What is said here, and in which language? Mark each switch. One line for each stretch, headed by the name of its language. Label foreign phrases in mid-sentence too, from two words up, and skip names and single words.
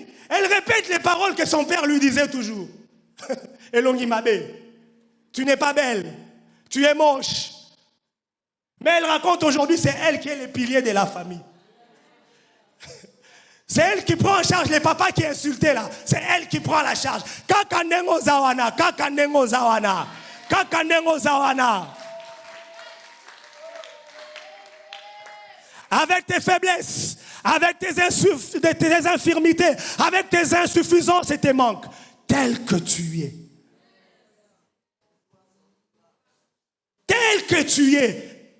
French: Elle répète les paroles que son père lui disait toujours. Elongimabe, tu n'es pas belle. Tu es moche. Mais elle raconte aujourd'hui, c'est elle qui est le pilier de la famille. C'est elle qui prend en charge les papas qui insultaient là. C'est elle qui prend la charge.
Lingala: Kakanengo zawana, kakanengo zawana, kakanengo zawana.
French: Avec tes faiblesses, avec tes infirmités, avec tes insuffisances et tes manques, tel que tu es. Tel que tu es.